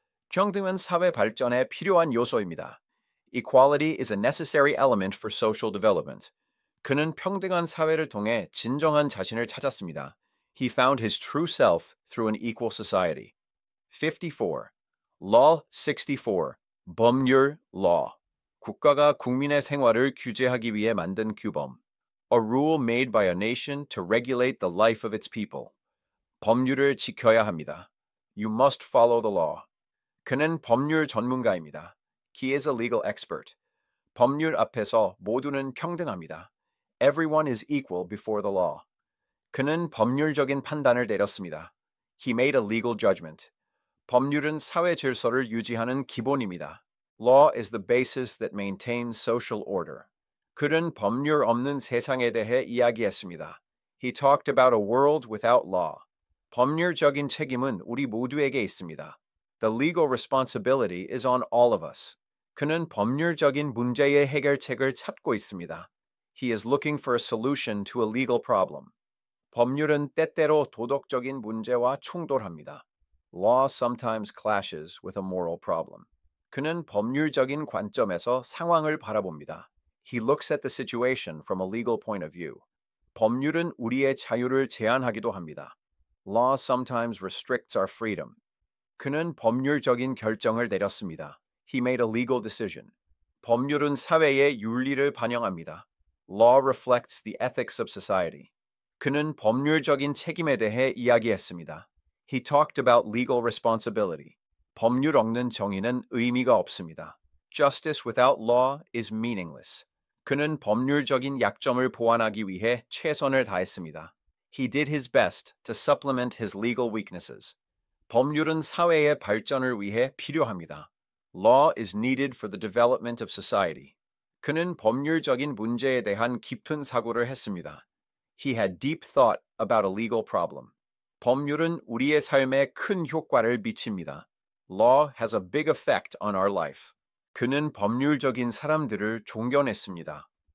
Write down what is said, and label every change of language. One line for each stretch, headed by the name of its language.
Korean: 평등은 사회 발전에 필요한 요소입니다.
English: Equality is a necessary element for social development.
Korean: 그는 평등한 사회를 통해 진정한 자신을 찾았습니다.
English: He found his true self through an equal society. 54. Law 64. 법률 law.
Korean: 국가가 국민의 생활을 규제하기 위해 만든 규범.
English: A rule made by a nation to regulate the life of its people.
Korean: 법률을 지켜야 합니다.
English: You must follow the law.
Korean: 그는 법률 전문가입니다.
English: He is a legal expert.
Korean: 법률 앞에서 모두는 평등합니다.
English: Everyone is equal before the law.
Korean: 그는 법률적인 판단을 내렸습니다.
English: He made a legal judgment.
Korean: 법률은 사회 질서를 유지하는 기본입니다.
English: Law is the basis that maintains social order.
Korean: 그는 법률 없는 세상에 대해 이야기했습니다.
English: He talked about a world without law.
Korean: 법률적인 책임은 우리 모두에게 있습니다.
English: The legal responsibility is on all of us.
Korean: 그는 법률적인 문제의 해결책을 찾고 있습니다.
English: He is looking for a solution to a legal problem.
Korean: 법률은 때때로 도덕적인 문제와 충돌합니다.
English: Law sometimes clashes with a moral problem.
Korean: 그는 법률적인 관점에서 상황을 바라봅니다.
English: He looks at the situation from a legal point of view.
Korean: 법률은 우리의 자유를 제한하기도 합니다.
English: Law sometimes restricts our freedom.
Korean: 그는 법률적인 결정을 내렸습니다.
English: He made a legal decision.
Korean: 법률은 사회의 윤리를 반영합니다.
English: Law reflects the ethics of society.
Korean: 그는 법률적인 책임에 대해 이야기했습니다.
English: He talked about legal responsibility.
Korean: 법률 없는 정의는 의미가 없습니다.
English: Justice without law is meaningless.
Korean: 그는 법률적인 약점을 보완하기 위해 최선을 다했습니다.
English: He did his best to supplement his legal weaknesses.
Korean: 법률은 사회의 발전을 위해 필요합니다.
English: Law is needed for the development of society.
Korean: 그는 법률적인 문제에 대한 깊은 사고를 했습니다.
English: He had deep thought about a legal problem.
Korean: 법률은 우리의 삶에 큰 효과를 미칩니다.
English: Law has a big effect on our life.
Korean: 그는 법률적인 사람들을 존경했습니다.